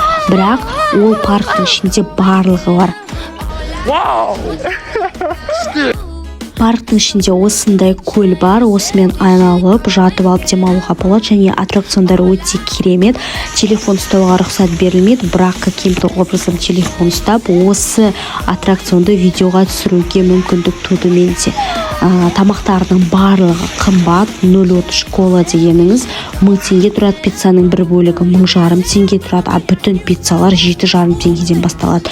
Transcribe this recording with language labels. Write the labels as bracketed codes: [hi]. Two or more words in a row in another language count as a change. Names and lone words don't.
[kk] Бірақ ол парктың ішінде барлығы бар. Парктың ішінде осындай көл бар, осымен айналып, жатып алып демалуға болады, және аттракциондар өте керемет. Телефон ұстауға рұқсат берілмейді, бірақ [ru] каким-то образом [kk] телефон ұстап, осы аттракционды видеоға түсіруге мүмкіндік туды менде. Тамақтардың барлығы қымбат, 0,30 школа дегеніңіз 1000 теңге тұрады, пиццаның бір бөлігі 1500 теңге тұрады, а бүтін пиццалар 7,5 теңгеден басталады.